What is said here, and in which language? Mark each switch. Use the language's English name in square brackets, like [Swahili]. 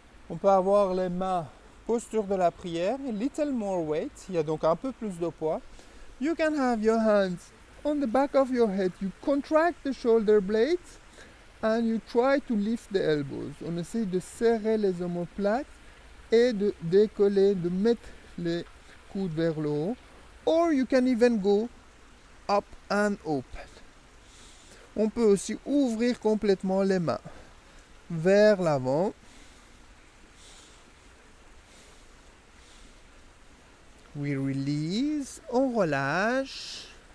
[French] On peut avoir les mains posture de la prière, [English] a little more weight, [French] il y a donc un peu plus de poids. [English] You can have your hands on the back of your head, you contract the shoulder blades and you try to lift the elbows. [French] On essaye de serrer les omoplates et de décoller, de mettre les coudes vers le haut. [English] Or you can even go up and open. [French] On peut aussi ouvrir complètement les mains vers l'avant. [English] We release, [French] on relâche.